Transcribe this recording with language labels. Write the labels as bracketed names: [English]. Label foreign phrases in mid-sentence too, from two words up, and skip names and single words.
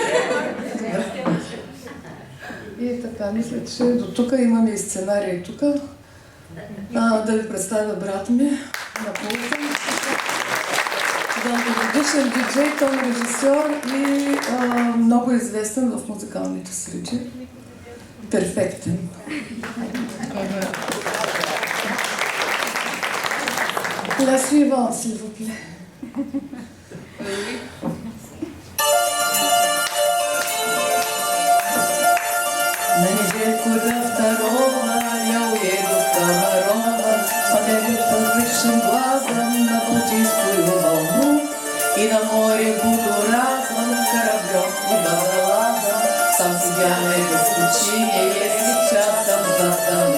[Bulgarian] И така, мисля, че до тук имаме и сценарий тук. Да ви представя брат ми на пулта. Дългогодишен диджей, тон режисьор и много известен в музикалните среди. Перфектен. [French] La suivante, s'il vous plaît. [Russian] На недельку до второго я уеду в Комарова, подойду подвыше глазом на Балтийскую волну, и на море буду разом кораблем и водолазом, сам себя найду в пучине, если часом застану.